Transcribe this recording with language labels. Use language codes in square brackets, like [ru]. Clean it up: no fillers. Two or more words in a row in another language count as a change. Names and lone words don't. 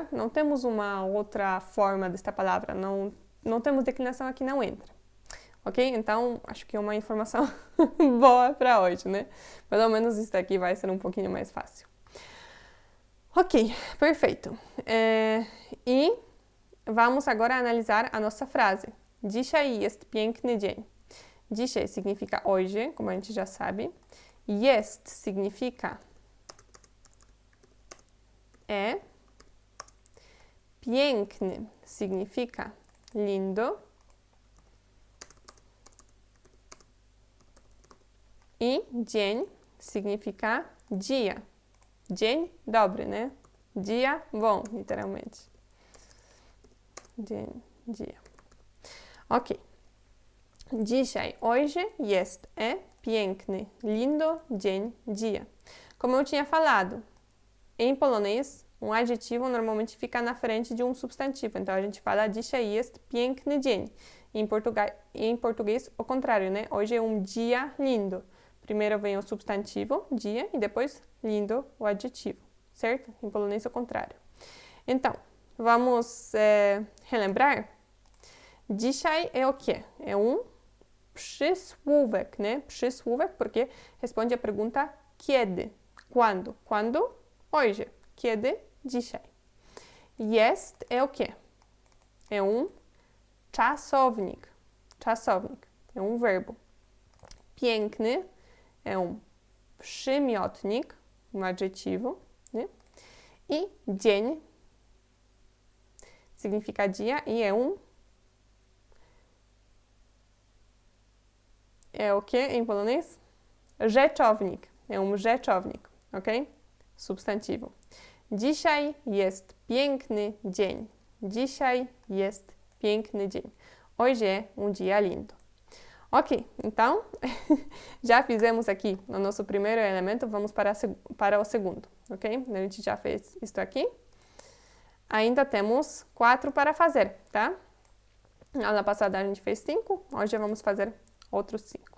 [pt] Não temos uma outra forma desta palavra, não temos declinação aqui, não entra. Ok? Então, acho que é uma informação boa para hoje, né? Pelo menos isso daqui vai ser um pouquinho mais fácil. Ok, perfeito. E vamos agora analisar a nossa frase. [pl] Dzisiaj jest piękny dzień. [pt] Dzisiaj significa hoje, como a gente já sabe. Jest significa é. Piękny significa lindo. [pl] I dzień [pt] significa dia. [pl] Dzień dobry, [pt] né? Dia bom, literalmente. Dzień, dia. Ok. [pl] Dzisiaj, hoje, jest, piękny, lindo, dzień, [pt] dia. Como eu tinha falado, em polonês, um adjetivo normalmente fica na frente de um substantivo. Então, a gente fala [pl] dzisiaj jest piękny dzień. [pt] Em português, o contrário, né? Hoje é um dia lindo. Primeiro vem o substantivo, dia, e depois lindo, o adjetivo, certo? Em polonês, o contrário. Então, vamos relembrar? Dzisiaj é o quê? É um przysłówek, né? Przysłówek porque responde a pergunta kiedy. Quando? Quando? Hoje. [pl] Kiedy? Dzisiaj. [pt] Jest é o quê? É um czasownik. Czasownik. É um verbo. Piękny é um przymiotnik, um adjetivo, né? E dzień significa dia e é um... É o que em polonês? Rzeczownik. É um rzeczownik, ok? Substantivo. [pl] Dzisiaj jest piękny dzień. Dzisiaj jest piękny dzień. [pt] Hoje é um dia lindo. Ok, então, já fizemos aqui o nosso primeiro elemento, vamos para o segundo, ok? A gente já fez isso aqui. Ainda temos 4 para fazer, tá? Na aula passada a gente fez 5, hoje vamos fazer outros 5.